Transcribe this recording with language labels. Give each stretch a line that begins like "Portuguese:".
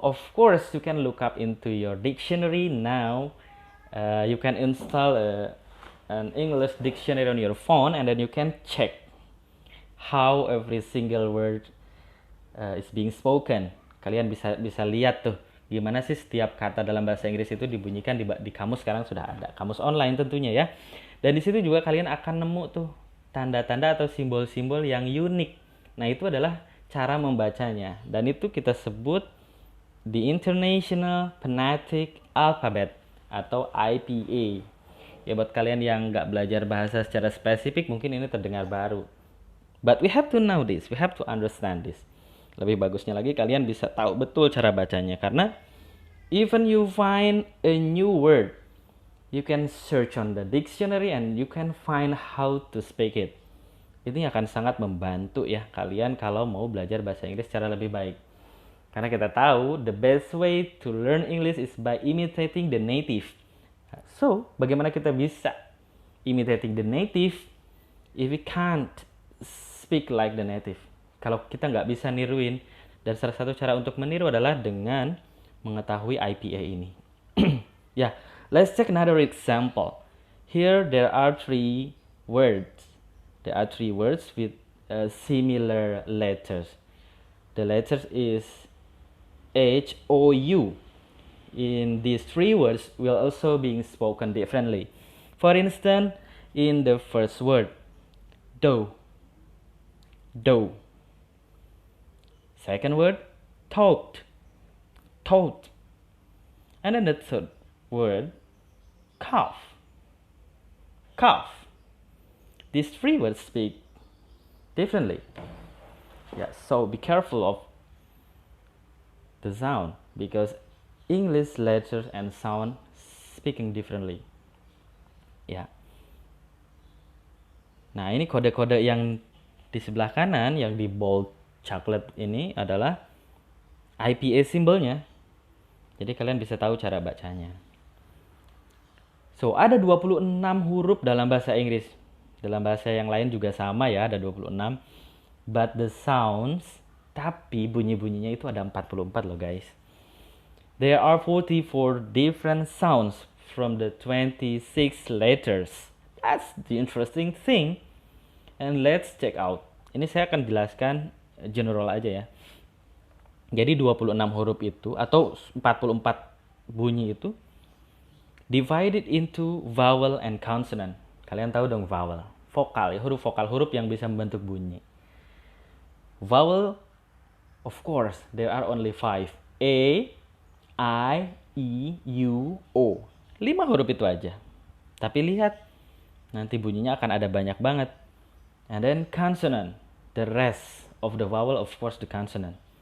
English: Of course, you can look up into your dictionary now. You can install an English dictionary on your phone, and then you can check how every single word is being spoken.
Indonesian: Kalian bisa lihat tuh gimana sih setiap kata dalam bahasa Inggris itu dibunyikan di kamus. Sekarang sudah ada kamus online tentunya ya. Dan di situ juga kalian akan nemu tuh tanda-tanda atau simbol-simbol yang unik. Nah, itu adalah cara membacanya, dan itu kita sebut the International Phonetic Alphabet atau IPA. Ya, buat kalian yang nggak belajar bahasa secara spesifik mungkin ini terdengar baru.
English: But we have to know this, we have to understand this.
Indonesian: Lebih bagusnya lagi kalian bisa tahu betul cara bacanya, karena
English: even you find a new word, you can search on the dictionary and you can find how to speak it.
Indonesian: Ini akan sangat membantu ya kalian kalau mau belajar bahasa Inggris secara lebih baik. Karena kita tahu
English: the best way to learn English is by imitating the native. So,
Indonesian: bagaimana kita bisa
English: imitating the native if we can't speak like the native?
Indonesian: Kalau kita nggak bisa niruin, dan salah satu cara untuk meniru adalah dengan mengetahui IPA ini.
English: Ya, let's check another example. Here there are 3 words. There are 3 words with similar letters. The letters is H, O, U. In these 3 words will also being spoken differently. For instance, in the first word. Dough. Dough. Second word, tote. Tote. And then the third word, calf. Calf. These three words speak differently. Yeah, so be careful of the sound because English letters and sound speaking differently.
Indonesian: Ya. Nah, ini kode-kode yang di sebelah kanan yang di bold coklat ini adalah IPA simbolnya. Jadi kalian bisa tahu cara bacanya. So, ada 26 huruf dalam bahasa Inggris. Dalam bahasa yang lain juga sama ya, ada 26.
English: But the sounds,
Indonesian: tapi bunyi-bunyinya itu ada 44 loh guys.
English: There are 44 different sounds from the 26 letters. That's the interesting thing. And let's check out.
Indonesian: Ini saya akan jelaskan general aja ya. Jadi 26 huruf itu atau 44 bunyi itu
English: divided into
Indonesian: vowel and consonant. Kalian tahu dong vowel, vokal ya, huruf vokal, huruf yang bisa membentuk bunyi.
English: Vowel, of course, there are only 5.
Indonesian: A, I, E, U, O. 5 huruf itu aja. Tapi lihat, nanti bunyinya akan ada banyak banget.
English: And then consonant, the rest of the vowel, of course, the consonant.